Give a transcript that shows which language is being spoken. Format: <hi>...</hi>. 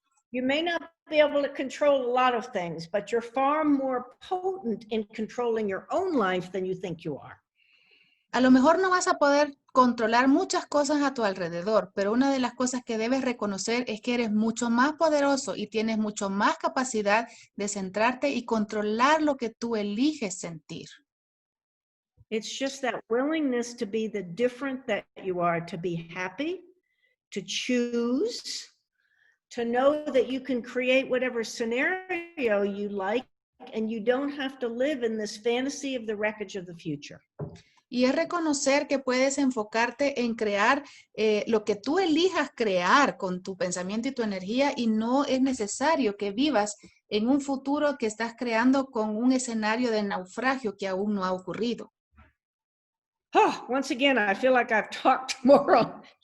<en>You may not be able to control a lot of things, but you're far more potent in controlling your own life than you think you are.</en> <es>A lo mejor no vas a poder controlar muchas cosas a tu alrededor, pero una de las cosas que debes reconocer es que eres mucho más poderoso y tienes mucho más capacidad de centrarte y controlar lo que tú eliges sentir.</es> <en>It's just that willingness to be the different that you are, to be happy, to choose, to know that you can create whatever scenario you like, and you don't have to live in this fantasy of the wreckage of the future.</en> <es>Y es reconocer que puedes enfocarte en crear lo que tú elijas crear con tu pensamiento y tu energía y no es necesario que vivas en un futuro que estás creando con un escenario de naufragio que aún no ha ocurrido.</es> <en>Oh, once again, I feel like I've talked more.</en>